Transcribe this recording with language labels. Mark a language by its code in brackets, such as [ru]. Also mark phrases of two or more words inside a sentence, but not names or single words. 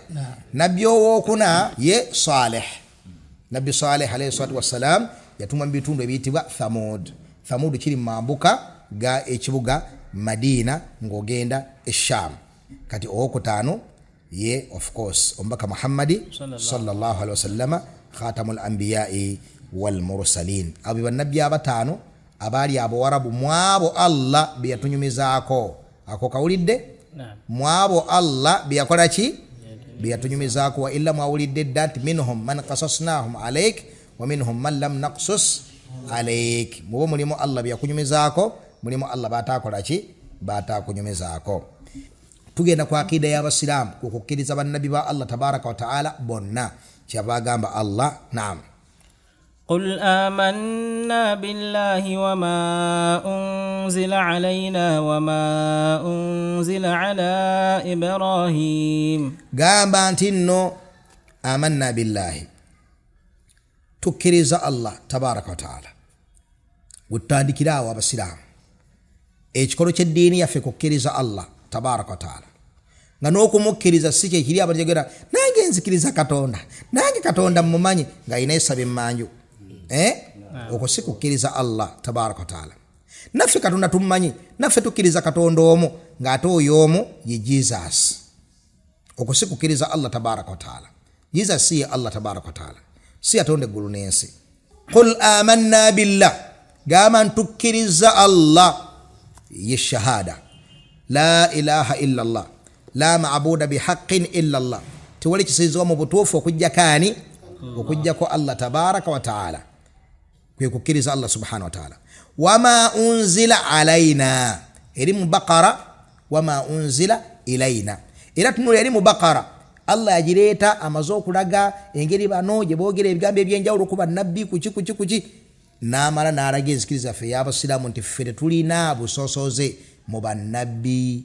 [lg] Nabbi owookuna ye Saleh. Nabbi Saleh [ar] عليه الصلاة والسلام [lg] yatumwa mu bitundu ebiyitibwa Thamud. Thamud kiri mu mambuka ga ekibuga Madina ng'ogenda e Sham. Kati owokutaano ye [en] of course [lg] omubaka Muhammadi [ar] صلى الله عليه وسلم خاتم الأنبياء والمرسلين. [lg] Abo bannabbi abataano abaali abawarabu mwabo Allah bye yatunyumizaako. Ako kawulidde? Mwabo Allah bye yakola ki? Bye yatunyumizaako. Wa illa mwawulidde dda nti [ar] منهم من قصصنا عليك ومنهم من لم نقصص عليك. [lg] Mubo mulimu Allah bye yakunyumizaako, mulimu Allah bataakola ki? Bataakunyumizaako. Tugenda ku akida y'abasiraamu okukkiriza bannabbi ba Allah [ar] تبارك وتعالى [lg] bonna kyabagamba Allah. Naam. [ar] قل آمنا بالله وما أنزل علينا وما أنزل على إبراهيم. [lg] Gamba nti nno [ar] آمنا بالله, [lg] tukkiriza Allah [ar] تبارك وتعالى. [lg] Wutandikira awo abasiraamu ekikolo ky'eddiini yaffe kukkiriza Allah [ar] تبارك وتعالى, [lg] nga n'okumukkiriza si kye kiri abategera nange nzikiriza Katonda, nange Katonda mmumanyi nga ayina esaba emmanju. Okwo si kukkiriza Allah [ar] تبارك وتعالى. [lg] Naffe Katonda tummanyi, naffe tukkiriza Katonda omu ng'ate oyo omu ye Jesus. Okwo si kukkiriza Allah [ar] تبارك وتعالى. [lg] Jesus si ye Allah [ar] تبارك وتعالى, [lg] si yatonda eggulu n'ensi. [ar] قل آمنا بالله, [lg] gamba ntukkiriza Allah ye shahada. [ar] لا إله إلا الله، لا معبود بحق إلا الله. [lg] Tewali kisinzibwa mu butuufu okujjako ani? Okujjako Allah [ar] تبارك وتعالى. [lg] Kwe kukkiriza Allah [ar] سبحانه وتعالى. وما أنزل علينا, [lg] eri mu Baqara [ar] وما أنزل إلينا. [lg] Era tunula eri mu Baqara Allah yagireeta amaze okulaga engeri bano gye boogera ebigambo ebyenjawulo kuba nabbi kuki n'amala n'alaga enzikiriza ffe y'abasiraamu nti ffe tulina busosoze mu bannabbi,